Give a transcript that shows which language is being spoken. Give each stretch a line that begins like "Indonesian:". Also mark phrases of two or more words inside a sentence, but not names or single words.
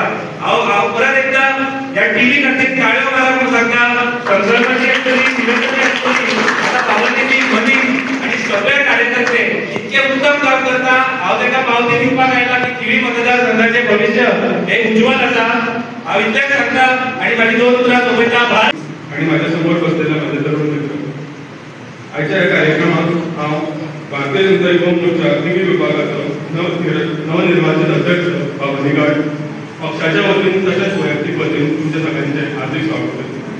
Konkani: हांव परत एकदा ह्या टीव्ही खातीर काळ्यो मारा म्हणून सांगता. संकल्पाची आसतली, शिवसेनेची आसतली, आतां बाबरीची मनीष आनी सगळे कार्यकर्ते इतके उत्तम काम करता. हांव ताका पावती दिवपाक आयला की थिवी मतदारसंघाचे भविष्य हे उज्वल आसा. हांव इतलेंच सांगता आनी म्हाजी 2 उतरां सोंपयता.
Marathi: आणि माझ्या समोर बसलेला माझे तरुण मित्र, आजच्या या कार्यक्रमात
Konkani: हांव भारतीय जनता युवा मोर्चा तिवी विभागाचो नवनिर्वाचित अध्यक्ष बाबा निगाड पक्षाच्या वतीन तशेंच वैयक्तीक वतीन तुमच्या सगळ्यांचे हार्दिक स्वागत करता.